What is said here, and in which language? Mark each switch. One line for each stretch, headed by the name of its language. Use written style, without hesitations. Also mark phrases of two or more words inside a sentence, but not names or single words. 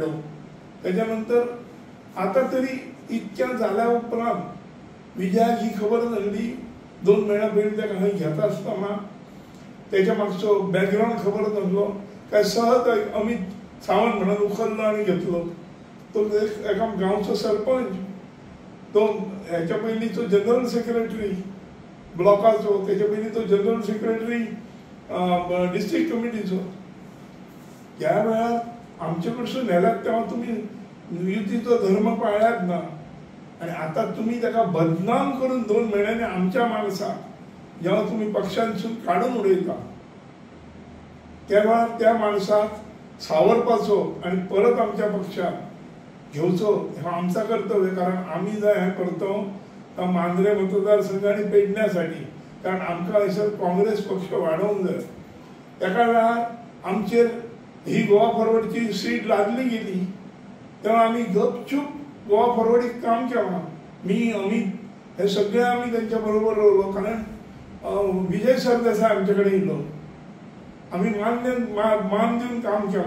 Konkani: त्याच्या नंतर आता तरी इतक्या झाल्या उपरांत विजयाक ही खबर नासली 2 महिन्या पयलीं ताका खंय घेता आसतना त्याच्या मागचो बॅकग्राऊंड खबर नासलो, काय सहज अमित सावंत म्हणून उखललो आणि घेतलो. तो एका गांवचो सरपंच, तो ह्याच्या पयलींचो जनरल सेक्रेटरी ब्लॉकाचो, त्याच्या पयलीं तो जनरल सेक्रेटरी डिस्ट्रिक्ट कमिटीचो.
Marathi: त्या वेळार आमचे कडसून नेल्यात तेव्हा तुम्ही युतीचो धर्म पाळ्यात ना, आणि आता तुम्ही ताका बदनाम करून 2 महिन्यांनी आमच्या माणसाक जेव्हा तुम्ही पक्षांसून काढून उडयता तेव्हा त्या माणसाक सावरपाचो आणि परत आमच्या पक्षात घेवचो हा आमचा कर्तव्य. कारण आम्ही जर हे करतो मांद्रे मतदारसंघाने पेडण्यासाठी,
Konkani: कारण आमकां हयसर काँग्रेस पक्ष वाडोवंक जाय. एका वेळार आमचेर ही गोवा फॉरवर्डची सीट लादली गेली तेव्हा आम्ही गपचूप गोवा फॉरवर्डीक काम केलां. मी अमित हे सगळे आम्ही त्यांच्या बरोबर रावलो, कारण विजय सरदेसाय आमचे कडेन येयलो, आम्ही मान देऊन काम केलां.